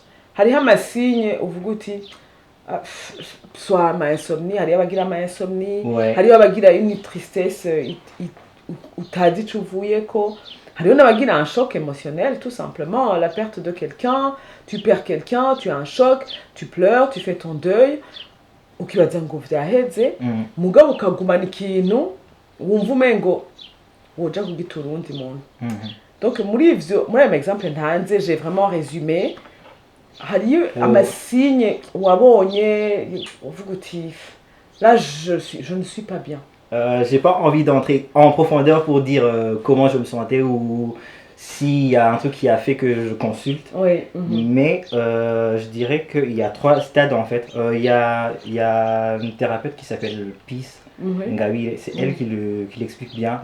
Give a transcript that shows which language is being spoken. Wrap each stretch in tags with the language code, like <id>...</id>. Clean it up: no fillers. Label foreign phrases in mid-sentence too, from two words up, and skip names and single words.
<fr>Il y a un signe où soit ma insomnie, il y a ma insomnie, il y a une tristesse, où tu as dit que tu voulais il y a un choc émotionnel, tout simplement, la perte de quelqu'un, tu perds quelqu'un, tu as un choc, tu pleures, tu fais ton deuil, ou qui va dire</fr> <rn>ngo vyaheze, mugabo ukagumana ikintu wumva umengo woja kugitura uwundi muntu. Mhm.</rn> <fr>Donc</fr> <rn>muri ayo exemple ntanze</rn> <fr>j'ai vraiment résumé.</fr> <rn>Hariyo amasigne wabonye uvuga uti</rn> <fr>là je ne suis pas bien. J'ai pas envie d'entrer en profondeur pour dire comment je me sentais ou s'il y a un truc qui a fait que je consulte. Oui. Mais je dirais qu'il y a 3 stades en fait. Il y a une thérapeute qui s'appelle Peace Ngawi, c'est elle qui l'explique bien.</fr>